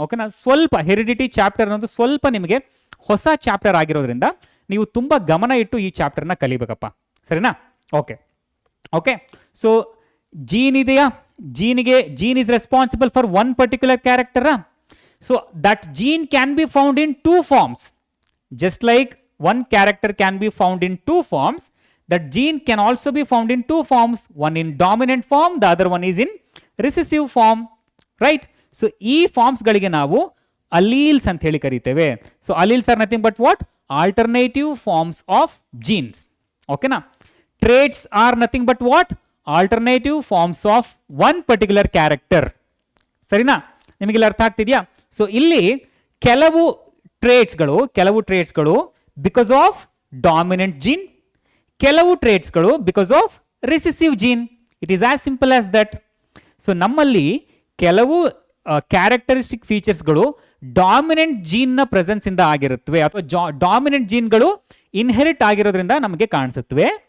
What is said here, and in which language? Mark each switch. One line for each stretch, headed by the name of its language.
Kannada: ಓಕೆನಾ, ಸ್ವಲ್ಪ heredity chapter ಅನ್ನೋದು ಸ್ವಲ್ಪ ನಿಮಗೆ ಹೊಸ ಚಾಪ್ಟರ್ ಆಗಿರೋದ್ರಿಂದ ನೀವು ತುಂಬ ಗಮನ ಇಟ್ಟು ಈ ಚಾಪ್ಟರ್ನ ಕಲಿಬೇಕಪ್ಪ, ಸರಿನಾ?
English: Okay okay. So gene ಇದೆಯಾ, gene is responsible for one particular character. So that gene can be found in two forms. Just like one character can be found in two forms, that gene can also be found in two forms, one in dominant form, the other one is in recessive form, right?
Kannada: So ee forms galige ನಾವು alleles ಅಂತ ಹೇಳಿ ಕರೀತೇವೆ.
English: So alleles are nothing but what? Alternative forms of genes. Okay na? Traits are nothing but what? Alternative forms of one particular character.
Kannada: ಸರಿನಾ? ನಿಮಗೆ ಅರ್ಥ ಆಗ್ತಿದೆಯಾ? So ಇಲ್ಲಿ ಕೆಲವು ಟ್ರೇಟ್ಸ್ಗಳು because of dominant gene, ಕೆಲವು ಟ್ರೇಟ್ಸ್ಗಳು because of recessive gene.
English: It is as simple as that.
Kannada: So ನಮ್ಮಲ್ಲಿ ಕೆಲವು characteristic ಫೀಚರ್ಸ್ಗಳು dominant ಜೀನ್ನ presence ಇಂದ ಆಗಿರುತ್ತವೆ ಅಥವಾ ಡಾಮಿನೆಂಟ್ ಜೀನ್ಗಳು ಇನ್ಹೆರಿಟ್ ಆಗಿರೋದ್ರಿಂದ ನಮಗೆ ಕಾಣಿಸುತ್ತವೆ.